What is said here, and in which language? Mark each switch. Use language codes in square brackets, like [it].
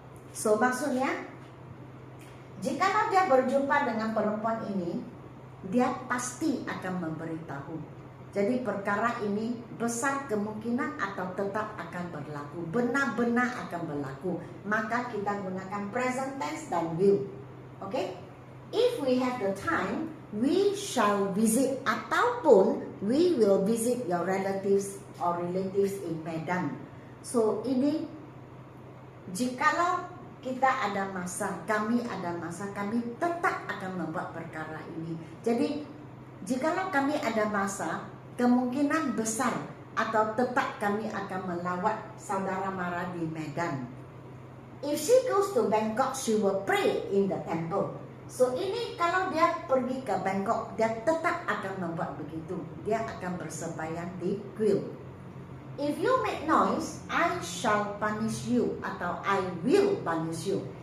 [ms] So, maksudnya, jika dia berjumpa dengan perempuan ini, dia pasti akan memberitahu. Jadi perkara ini besar kemungkinan atau tetap akan berlaku, benar-benar akan berlaku. Maka kita gunakan present tense dan will. Okay? [en] If we have the time, we shall visit ataupun we will visit your relatives or relatives in Medan. [ms] So ini jikalau kita ada masa, kami ada masa, kami tetap akan membuat perkara ini. Jadi jikalau kami ada masa, kemungkinan besar atau tetap kami akan melawat saudara mara di Medan. [en] If she goes to Bangkok, she will pray in the temple. [ms] So ini kalau dia pergi ke Bangkok, dia tetap akan membuat begitu. Dia akan bersembahyang di kuil. [en] If you make noise, I shall punish you atau I will punish you.